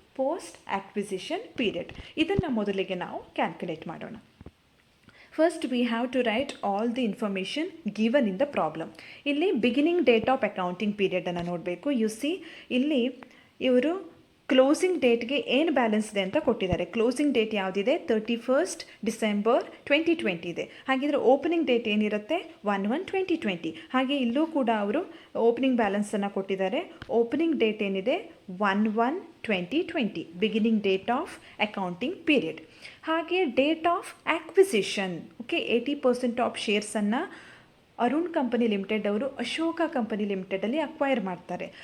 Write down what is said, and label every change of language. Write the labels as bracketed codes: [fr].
[kn] Post acquisition period. ಇದನ್ನು ಮೊದಲಿಗೆ ನಾವು ಕ್ಯಾಲ್ಕುಲೇಟ್ ಮಾಡೋಣ. [en] First we have to write all the information given in the problem. [kn] ಇಲ್ಲಿ beginning date of accounting ಪೀರಿಯಡನ್ನು ನೋಡಬೇಕು. U C ಇಲ್ಲಿ ಇವರು ಕ್ಲೋಸಿಂಗ್ ಡೇಟ್ಗೆ ಏನು ಬ್ಯಾಲೆನ್ಸ್ ಇದೆ ಅಂತ ಕೊಟ್ಟಿದ್ದಾರೆ. ಕ್ಲೋಸಿಂಗ್ ಡೇಟ್ ಯಾವುದಿದೆ? 31st December 2020 ಇದೆ. ಹಾಗಿದ್ರೆ ಓಪನಿಂಗ್ ಡೇಟ್ ಏನಿರುತ್ತೆ? 1/1/2020. ಹಾಗೆ ಇಲ್ಲೂ ಕೂಡ ಅವರು ಓಪನಿಂಗ್ ಬ್ಯಾಲೆನ್ಸನ್ನು ಕೊಟ್ಟಿದ್ದಾರೆ. ಓಪನಿಂಗ್ ಡೇಟ್ ಏನಿದೆ? [en] 1/1/2020, beginning date of accounting period. [kn] ಹಾಗೆ date of acquisition, okay, 80% of ಶೇರ್ಸನ್ನು Arun company limited ಅವರು ಅಶೋಕ ಕಂಪನಿ ಲಿಮಿಟೆಡಲ್ಲಿ ಅಕ್ವೈರ್ ಮಾಡ್ತಾರೆ.